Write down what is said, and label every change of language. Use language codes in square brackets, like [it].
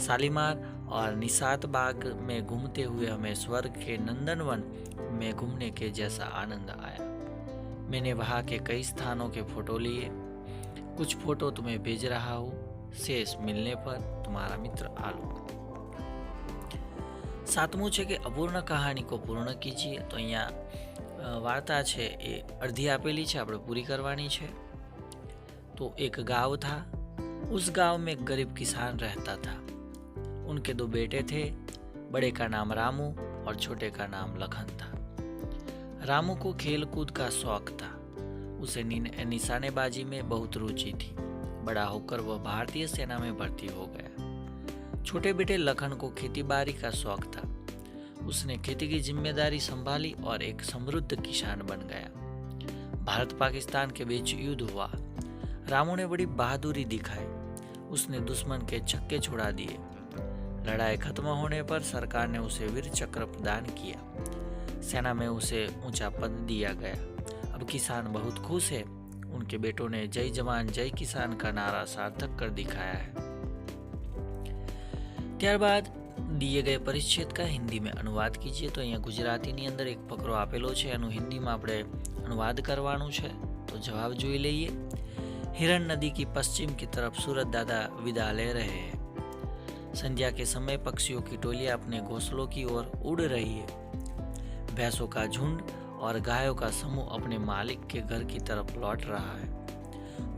[hi] शालीमार और निशात बाग में घूमते हुए हमें स्वर्ग के नंदनवन में घूमने के जैसा आनंद आया। मैंने वहाँ के कई स्थानों के फोटो लिए, कुछ फोटो तुम्हें भेज रहा हूँ। शेष मिलने पर, तुम्हारा मित्र आलोक। [gu] सातमું છે કે [hi] અપૂર્ણ કહાની કો પૂર્ણ કીજીએ। [gu] તો અહીંયા વાર્તા છે એ અડધી આપેલી છે, આપણે પૂરી કરવાની છે। [hi] तो एक गांव था, उस गांव में एक गरीब किसान रहता था। उनके 2 बेटे थे, बड़े का नाम रामू और छोटे का नाम लखन था। रामू को खेल कूद का शौक था, उसे निशानेबाजी में बहुत रुचि थी। बड़ा होकर वह भारतीय सेना में भर्ती हो गया। छोटे बेटे लखन को खेती बाड़ी का शौक था, उसने खेती की जिम्मेदारी संभाली और एक समृद्ध किसान बन गया। भारत पाकिस्तान के बीच युद्ध हुआ। रामू ने बड़ी बहादुरी दिखाई, उसने दुश्मन के छक्के छुड़ा दिए। लड़ाई खत्म होने पर सरकार ने उसे वीर चक्र प्रदान किया। सेना में उसे ऊंचा पद दिया गया। अब किसान बहुत खुश है। उनके बेटों ने जय जवान जय किसान का नारा सार्थक कर दिखाया है। [gu] ત્યારબાદ [hi] દિए ગયે પરિચ્છેદ કા હિન્દીમાં અનુવાદ કીજીએ। [gu] તો અહીંયા ગુજરાતીની અંદર એક ફકરો આપેલો છે, એનું હિન્દીમાં આપણે અનુવાદ કરવાનું છે। તો જવાબ જોઈ લઈએ। [hi] हिरण नदी की पश्चिम की तरफ सूरज दादा विदा ले रहे हैं। संध्या के समय पक्षियों की टोलियां अपने घोंसलों की ओर उड़ रही है। भैंसों का झुंड और गायों का समूह अपने मालिक के घर की तरफ लौट रहा है।